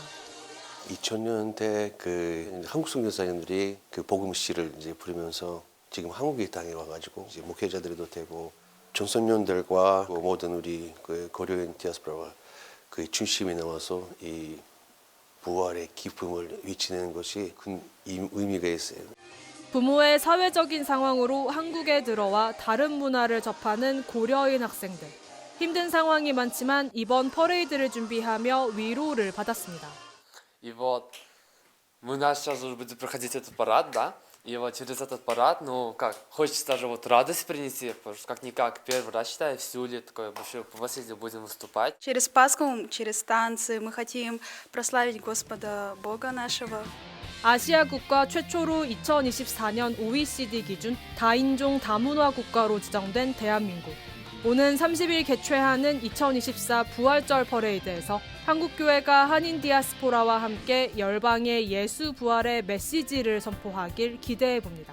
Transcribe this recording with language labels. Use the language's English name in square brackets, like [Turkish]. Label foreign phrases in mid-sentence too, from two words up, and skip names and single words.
[Korean] 2000년대 그 한국 선교사님들이 그 복음시를 이제 부르면서 지금 한국에 땅에 와가지고 이제 목회자들도 되고 청소년들과 모든 우리 그 고려인 디아스포라가 그 중심에 나와서 이 부활의 기쁨을 외치는 것이 큰 의미가 있어요. 부모의 사회적인 상황으로 한국에 들어와 다른 문화를 접하는 고려인 학생들. 힘든 상황이 많지만 이번 퍼레이드를 준비하며 위로를 받았습니다. [Russian] И вот мы нас сейчас уже будем проходить этот парад, да? И вот через этот парад, ну как, хочется даже вот радость принести, потому что как-никак первый раз, считаю, в Сеуле такое большое последнее будем выступать. Через Пасху, через танцы мы хотим прославить Господа Бога нашего. [Korean] 아시아 국가 최초로 2024년 OECD 기준 다인종 다문화 국가로 지정된 대한민국. 오는 30일 개최하는 2024 부활절 퍼레이드에서 한국교회가 한인 디아스포라와 함께 열방의 예수 부활의 메시지를 선포하길 기대해봅니다.